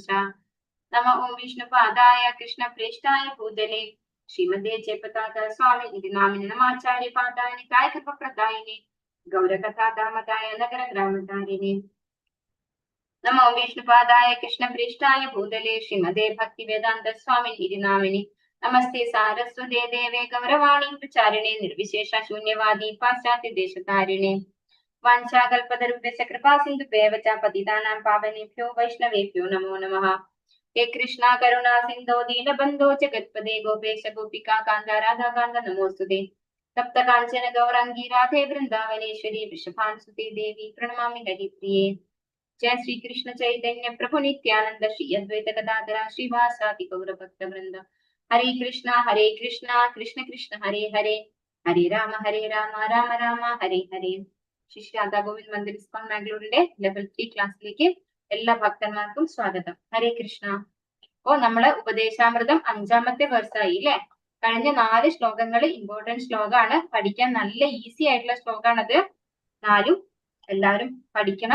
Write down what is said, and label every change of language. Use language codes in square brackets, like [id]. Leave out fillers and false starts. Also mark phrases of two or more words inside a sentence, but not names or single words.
[sa] നമ ഓം വിഷ്ണുപാദായ കൃഷ്ണ പ്രേഷ്ഠായ ഭൂതലേ ശ്രീമദേ ജയപതാക സ്വാമി ഇതി നാമിനി നമാചാര്യ പാദാനി കായകൃപപ്രദായിനി ഗൗരകഥാദാമതായ നഗര ഗ്രാമധാരിണി. നമോ വിഷ്ണുപാദായ കൃഷ്ണ പ്രേഷ്ഠായ ഭൂതലേ ശ്രീമദേ ഭക്തി വേദാന്ത സ്വാമി ഇതി നാമിനി നമസ്തേ സാരസ്വതേ ദേവേ ഗൗരവാണി പ്രചാരിണേ നിർവിശേഷ ശൂന്യവാദി പാശ്ചാത്യ ദേശതാരിണേ. വാഞ്ചാകൽപതരുഭ്യശ്ച കൃപാ സിന്ധുഭ്യവ ച പതിതാനാം പാവനേഭ്യോ വൈഷ്ണവേഭ്യോ നമോ നമഃ. ഹേ കൃഷ്ണ കരുണാ സിന്ധോ ദീനബന്ധോ ജഗത്പദേ ഗോപേശ ഗോപികാ കാന്ത രാധാകാന്ത നമോസ്തുതേ. തപ്ത കാഞ്ചന ഗൗരാംഗീ രാധേ വൃന്ദാവനേശ്വരി വൃഷഭാനുസുതേ ദേവി പ്രണമാമി ഹരിപ്രിയേ. जय श्री कृष्ण चैतन्य प्रभु नित्यानंद श्री अद्वैत गदाधर श्रीवासादि गौर भक्त वृंद. हरे कृष्ण कृष्ण कृष्ण हरे हरे, हरे राम राम राम हरे हरे. [ml] ശ്രീ രാധാ ഗോവിന്ദ് മന്ദിർ ഇസ്കോൺ ബാംഗ്ലൂരിന്റെ ലെവൽ 3 ക്ലാസ്സിലേക്ക് എല്ലാ ഭക്തന്മാർക്കും സ്വാഗതം. ഹരേ കൃഷ്ണ. അപ്പോ നമ്മള് ഉപദേശാമൃതം 5ാമത്തെ വേഴ്സായി അല്ലെ. കഴിഞ്ഞ 4 ശ്ലോകങ്ങൾ ഇമ്പോർട്ടന്റ് ശ്ലോകമാണ്, പഠിക്കാൻ നല്ല ഈസി ആയിട്ടുള്ള ശ്ലോകമാണത്. 4 എല്ലാവരും പഠിക്കണം.